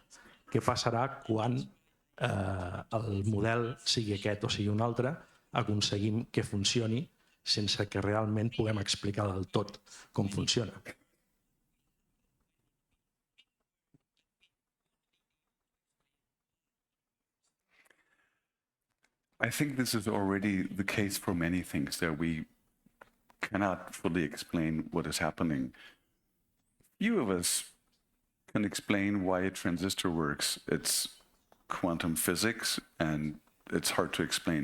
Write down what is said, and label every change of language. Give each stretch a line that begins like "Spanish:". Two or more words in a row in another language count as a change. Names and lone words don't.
Catalan: Què passarà quan el model, sigui aquest o sigui un altre, aconseguim que funcioni sense que realment puguem explicar del tot com funciona?
English: I think this is already the case for many things that we cannot fully explain what is happening. Few of us can explain why a transistor works. It's quantum physics, and it's hard to explain.